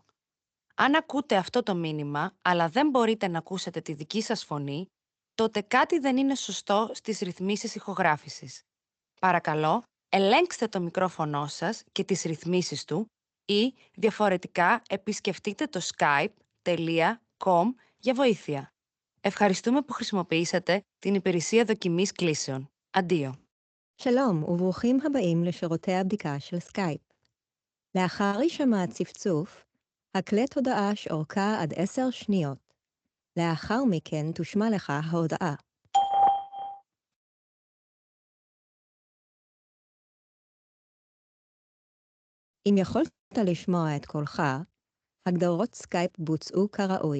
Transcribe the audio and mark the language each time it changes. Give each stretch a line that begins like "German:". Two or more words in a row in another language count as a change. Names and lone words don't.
Greek: Αν ακούτε αυτό το μήνυμα, αλλά δεν μπορείτε να ακούσετε τη δική σας φωνή, τότε κάτι δεν είναι σωστό στις ρυθμίσεις ηχογράφησης. Παρακαλώ, ελέγξτε το μικρόφωνο σας και τις ρυθμίσεις του ή, διαφορετικά, επισκεφτείτε το skype.com για βοήθεια. Ευχαριστούμε που χρησιμοποιήσατε την υπηρεσία דוקימיס κλήσεων. Αντίο.
Hebrew: שלום וברוכים הבאים לשירותי הבדיקה של סקייפ. לאחר הישמע הצפצוף, הקלט הודעה שאורכה עד 10 שניות. לאחר מכן תושמע לך ההודעה. אם יכולת לשמוע את קולך, הגדרות סקייפ בוצעו כראוי.